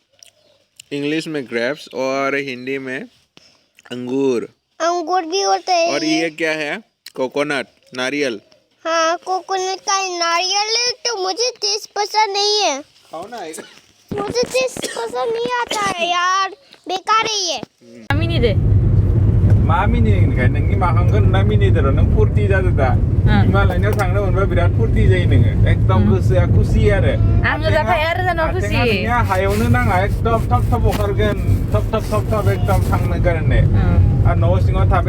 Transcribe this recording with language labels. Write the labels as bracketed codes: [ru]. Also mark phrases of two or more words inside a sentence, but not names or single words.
[hi] इंग्लिश में ग्रेप्स और हिंदी में अंगूर। अंगूर भी होता है। और ये क्या है? कोकोनट, नारियल। हाँ कोकोनट का नारियल है, तो मुझे टेस्ट पसंद नहीं है। खाओ ना। मुझे टेस्ट पसंद नहीं आता है यार, बेकार है ये। [brx] मामिनि दे मामिनि होनखाय नोंनि माखांगोन ना मिनिदेर' नों फुरथि जादो दा हिमालयनियाव थांनो मोनबा बिराद फुरथि जायो नोङो एकदम गोसोआ खुसि आरो आङो जाखायो आरो जानाव खुसि आथिङा नोंनिया हायावनो नाङा एकदम थब थब ओंखारगोन थब थब एकदम थांनो गारनो आरो न' सिङाव थाबाय